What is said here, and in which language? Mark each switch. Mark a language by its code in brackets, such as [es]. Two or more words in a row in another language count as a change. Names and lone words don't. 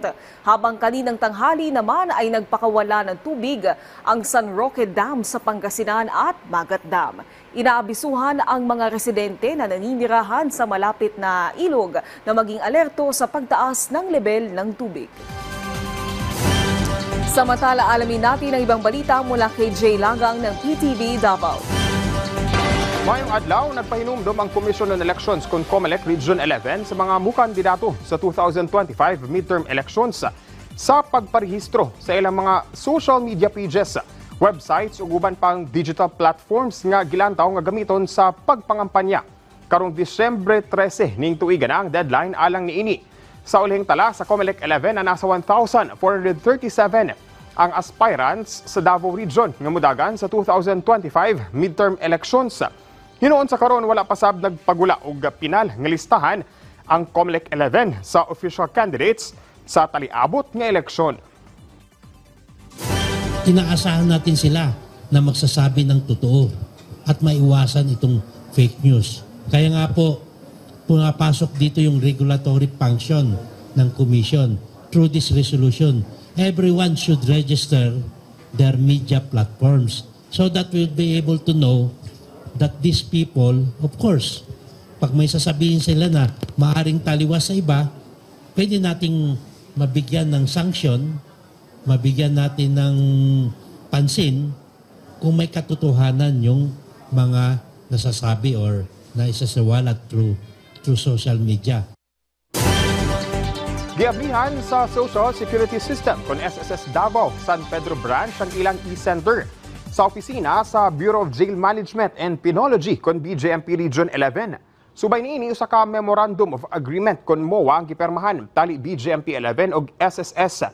[tl] Habang kaninang tanghali naman ay nagpakawala ng tubig ang San Roque Dam sa Pangasinan at Magat Dam. Inaabisuhan ang mga residente na naninirahan sa malapit na ilog na maging alerto sa pagtaas ng level ng tubig. Samantala, alamin natin ang ibang balita mula kay Jay Lagang ng PTV Davao. [ceb] Mayong adlaw, nagpahinumdom ang Commission on Elections con COMELEC Region 11 sa mga mukandidato sa 2025 [en] midterm elections [ceb] sa pagparehistro sa ilang mga [en] social media pages, [ceb] websites ug uban pang [en] digital platforms [ceb] nga gilantaw nga gamiton sa pagpangampanya. Karong Disyembre 13 ning tuiga na ang deadline alang niini. Sa ulihing tala sa COMELEC 11 na nasa 1,437 ang aspirants sa Davao Region nga mudagan sa 2025 [en] midterm elections. [ceb] Hinoon sa karon wala pasab nagpagula og pinal nga listahan ang COMELEC 11 sa [en] official candidates [ceb] sa taliabot nga eleksyon. [tl] Inaasahan natin sila na magsasabi ng totoo at maiwasan itong [en] fake news. [tl] Kaya nga po, pumapasok dito yung [en] regulatory function [tl] ng commission. [en] Through this resolution, everyone should register their media platforms so that we'll be able to know that these people, of course, [tl] pag may sasabihin sila na maaring taliwas sa iba, pwede nating mabigyan ng sanction, mabigyan natin ng pansin kung may katotohanan yung mga nasasabi or naisasawalat [en] through social media. [ceb] Giablihan sa Social Security System kon SSS Davao, San Pedro Branch ang ilang e-center. Sa opisina sa Bureau of Jail Management and Penology kon BJMP Region 11. Subay niini usa ka [en] Memorandum of Agreement [ceb] kon MOA ang gipermahan tali BJMP 11 ug SSS.